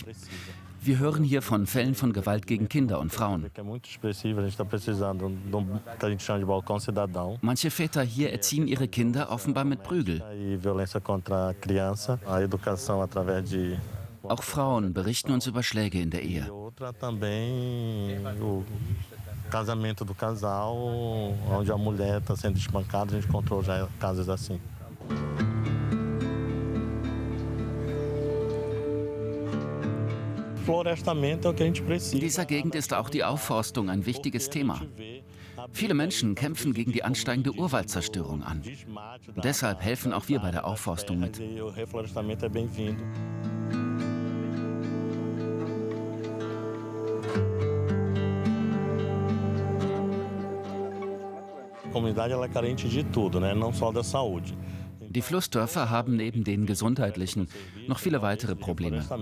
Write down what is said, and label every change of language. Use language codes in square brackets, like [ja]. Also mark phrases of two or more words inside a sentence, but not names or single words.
[de] Wir hören hier von Fällen von Gewalt gegen Kinder und Frauen. Manche Väter hier erziehen ihre Kinder offenbar mit Prügel. Auch Frauen berichten uns über Schläge in der Ehe. [pt] Casamento do casal, onde a mulher está sendo espancada, a gente encontrou já casos assim. [de] In dieser Gegend ist auch die Aufforstung ein wichtiges Thema. Viele Menschen kämpfen gegen die ansteigende Urwaldzerstörung an. Und deshalb helfen auch wir bei der Aufforstung mit. Die Flussdörfer haben neben den gesundheitlichen noch viele weitere Probleme.